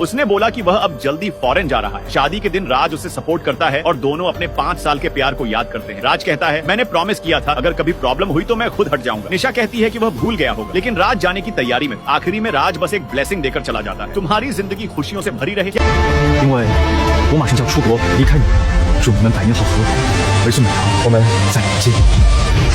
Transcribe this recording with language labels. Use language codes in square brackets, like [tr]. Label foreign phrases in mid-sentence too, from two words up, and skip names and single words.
[hi] उसने बोला कि वह अब जल्दी फॉरेन जा रहा है। शादी के दिन राज उसे सपोर्ट करता है और दोनों अपने 5 साल के प्यार को याद करते हैं। राज कहता है, मैंने प्रॉमिस किया था अगर कभी प्रॉब्लम हुई तो मैं खुद हट जाऊंगा। निशा कहती है कि वह भूल गया होगा, लेकिन राज जाने की तैयारी में। आखिरी में राज बस एक ब्लेसिंग देकर चला जाता है। तुम्हारी जिंदगी खुशियों से भरी रहे। [zh] 因为我马上就要出国离开你，祝你们百年好合，为孙美长，我们再见。